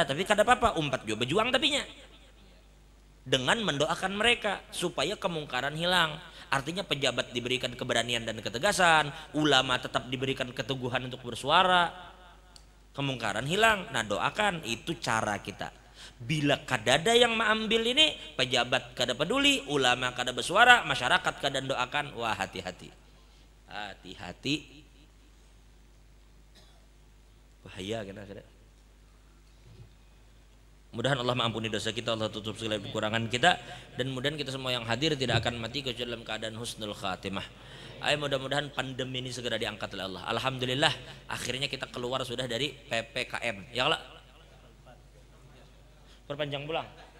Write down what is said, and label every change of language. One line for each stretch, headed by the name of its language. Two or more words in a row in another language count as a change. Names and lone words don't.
Banjar: Tapi kada apa-apa, umpat juga berjuang tapinya dengan mendoakan mereka supaya kemungkaran hilang.
Indonesian: Artinya pejabat diberikan keberanian dan ketegasan, ulama tetap diberikan keteguhan untuk bersuara, kemungkaran hilang. Nah doakan, itu cara kita.
Banjar: Bila kadada yang mengambil ini, pejabat kada peduli, ulama kada bersuara, masyarakat kada doakan, wah hati-hati, hati-hati, bahaya kada.
Indonesian: Mudahan Allah mengampuni dosa kita, Allah tutup segala kekurangan kita, dan mudahan kita semua yang hadir tidak akan mati kecuali dalam keadaan
Arabic: حسن الخاتمة.
Indonesian: Ayo mudah-mudahan pandemi ini segera diangkat oleh Allah. Alhamdulillah akhirnya kita keluar sudah dari PPKM.
Banjar: Ya Allah. Perpanjang pulang.